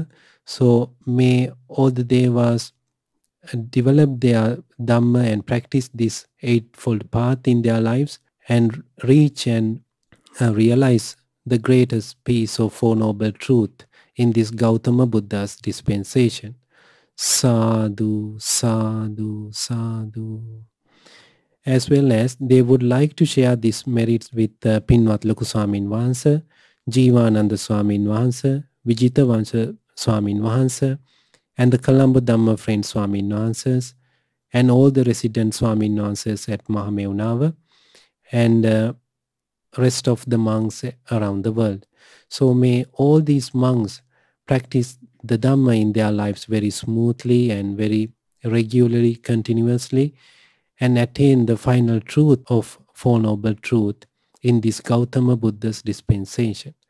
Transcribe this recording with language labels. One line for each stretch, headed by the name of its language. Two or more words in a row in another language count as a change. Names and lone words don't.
English: So may all the Devas develop their Dhamma and practice this eightfold path in their lives and reach and realize the greatest piece of Four Noble Truth in this Gautama Buddha's dispensation.
Pali: Sadhu, sadhu, sadhu.
English: As well as they would like to share these merits with Pinwat Loku Swamin Wahanse, Jivananda Swamin Wahanse, Vijita Wahanse Swamin Wahanse, and the Colombo Dhamma Friend Swamin Wahanses, and all the resident Swamin Wahanses at Mahameunava, and rest of the monks around the world. So may all these monks practice the Dhamma in their lives very smoothly and very regularly, continuously, and attain the final truth of Four Noble Truth in this Gautama Buddha's dispensation.